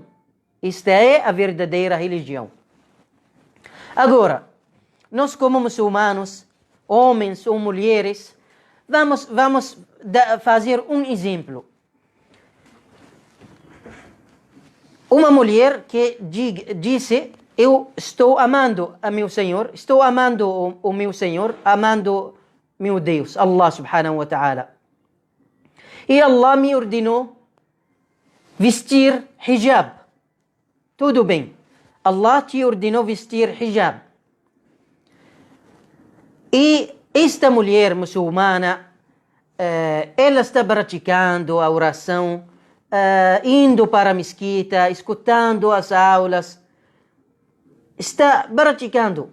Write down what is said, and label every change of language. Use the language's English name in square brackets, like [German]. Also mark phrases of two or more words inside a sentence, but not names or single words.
[Portuguese] Esta é a verdadeira religião. Agora, nós como muçulmanos, homens ou mulheres, vamos fazer um exemplo. Uma mulher que disse: eu estou amando a meu Senhor, estou amando o meu Senhor, amando meu Deus, [Arabic] الله سبحانه وتعالى. [Portuguese] E Allah me ordenou vestir hijab. Tudo bem. Allah te ordenou vestir hijab. E esta mulher muçulmana, ela está praticando a oração, indo para a mesquita, escutando as aulas, está praticando.